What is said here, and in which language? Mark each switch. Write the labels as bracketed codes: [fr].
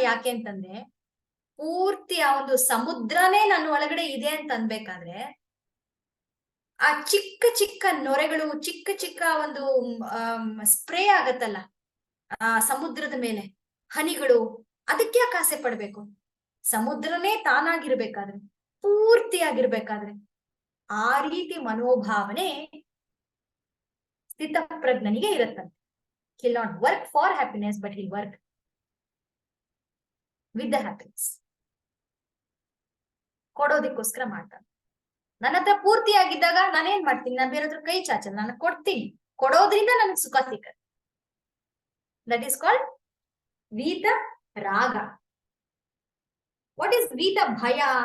[kn] ಯಾಕೆ ಅಂತಂದ್ರೆ ಪೂರ್ತಿ ಆ ಒಂದು ಸಮುದ್ರನೇ ನನ್ನ ಒಳಗಡೆ ಇದೆ ಅಂತ ಅನ್ಬೇಕಾದ್ರೆ ಆ ಚಿಕ್ಕ ಚಿಕ್ಕ ನೊರೆಗಳು, ಚಿಕ್ಕ ಚಿಕ್ಕ ಒಂದು ಸ್ಪ್ರೇ ಆಗತ್ತಲ್ಲ ಆ ಸಮುದ್ರದ ಮೇಲೆ ಹನಿಗಳು, ಅದಕ್ಕೆ ಯಾಕೆ ಆಸೆ ಪಡ್ಬೇಕು? ಸಮುದ್ರನೇ ತಾನಾಗಿರ್ಬೇಕಾದ್ರೆ, ಪೂರ್ತಿಯಾಗಿರ್ಬೇಕಾದ್ರೆ ಆ ರೀತಿ ಮನೋಭಾವನೆ ಸ್ಥಿತಪ್ರಜ್ಞನಿಗೆ ಇರುತ್ತಂತೆ. [en] he'll not work for happiness but he'll work with the happiness. [kn] ಕೊಡೋದಿಕ್ಕೋಸ್ಕರ ಮಾಡ್ತಾನೆ. ನನ್ನ ಹತ್ರ ಪೂರ್ತಿ ಆಗಿದ್ದಾಗ ನಾನೇನ್ ಮಾಡ್ತೀನಿ? ನಾನು ಬೇರೆ ಹತ್ರ ಕೈ ಚಾಚಲ್ಲ, ನಾನು ಕೊಡ್ತೀನಿ. ಕೊಡೋದ್ರಿಂದ ನನಗೆ ಸುಖ ಸಿಕ್ಕತ್ತೆ. [en] That is called ವೀತ ರಾಗ. What is ವೀತ ಭಯ?